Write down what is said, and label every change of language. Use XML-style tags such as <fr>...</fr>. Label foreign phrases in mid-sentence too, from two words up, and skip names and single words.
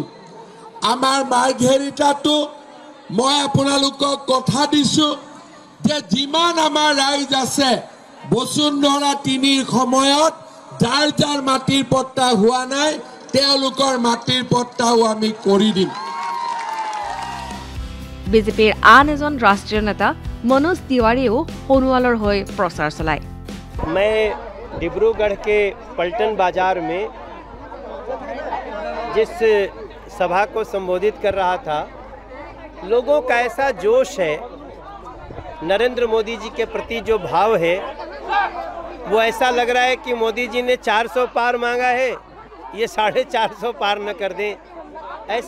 <as>আমাৰ মাৰ্ঘেৰিটাতো মই আপোনালোকক কথা দিছোঁ যে যিমান আমাৰ ৰাইজ আছে বসুন্ধৰা 3ৰ সময়ত যাৰ যাৰ মাটিৰ পট্টা হোৱা নাই তেওঁলোকৰ মাটিৰ পট্টাও আমি কৰি দিম। বিজেপিৰ আন এজন ৰাষ্ট্ৰীয় নেতা মনোজ তিৱাৰীয়েও সোণোৱালৰ হৈ প্ৰচাৰ চলায়।</as> <hi>मैं डिब्रूगढ़ के पलटन बाजार में जिस सभा को संबोधित कर रहा था, लोगों का ऐसा जोश है, नरेंद्र मोदी जी के प्रति जो भाव है, वो ऐसा लग रहा है कि मोदी जी ने 400 पार मांगा है, ये 450 पार न कर दें ऐसा।</hi>